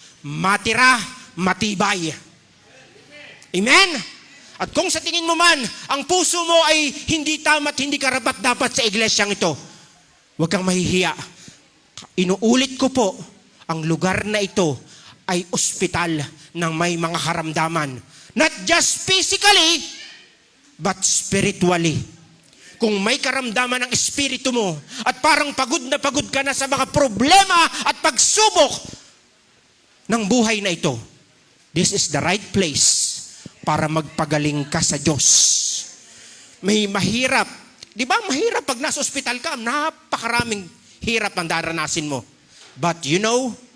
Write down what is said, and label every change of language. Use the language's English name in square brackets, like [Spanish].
[Filipino] Matira, matibay. Amen? At kung sa tingin mo man, ang puso mo ay hindi tama at hindi karapat dapat sa iglesyang ito, huwag kang mahihiya. Inuulit ko po, ang lugar na ito ay ospital ng may mga karamdaman. [English] Not just physically, but spiritually. [Filipino] Kung may karamdaman ng espiritu mo at parang pagod ka na sa mga problema at pagsubok ng buhay na ito, [English] this is the right place [Filipino] para magpagaling ka sa Diyos. May mahirap. Di ba mahirap pag nasa ospital ka? Napakaraming hirap ang daranasin mo. [English] But you know,